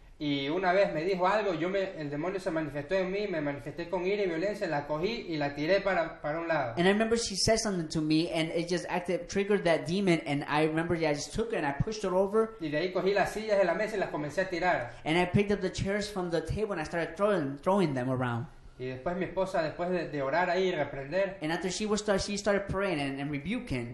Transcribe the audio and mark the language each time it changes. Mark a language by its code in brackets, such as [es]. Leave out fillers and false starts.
[es] y una vez me dijo algo, el demonio se manifestó en mí, me manifesté con ira y violencia, la cogí y la tiré para un lado. [en] And I remember she said something to me, and it just triggered that demon. And I remember I just took it and I pushed it over, [es] Y de ahí cogí las sillas de la mesa y las comencé a tirar. [en] and I picked up the chairs from the table and I started throwing them around. [es] Y después mi esposa, después de orar ahí y reprender, [en] And after she started praying and rebuking,